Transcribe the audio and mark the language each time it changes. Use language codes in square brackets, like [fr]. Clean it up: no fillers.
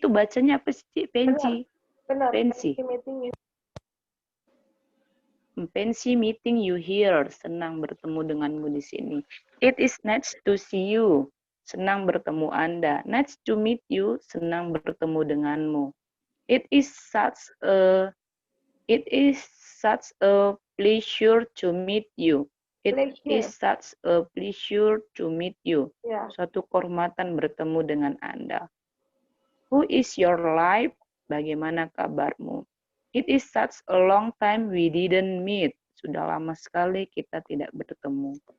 [id] Itu bacanya apa sih, Ci? Fancy. Benar. [en] Fancy. Fancy meeting you here. [id] Senang bertemu denganmu di sini. [en] It is nice to see you. [id] Senang bertemu Anda. [en] Nice to meet you. [id] Senang bertemu denganmu. [en] It is such a pleasure to meet you. It is such a pleasure to meet you. [id] Ya. Suatu kehormatan bertemu dengan Anda. [en] Who is your life? [id] Bagaimana kabarmu? [en] It is such a long time we didn't meet. [id] Sudah lama sekali kita tidak bertemu.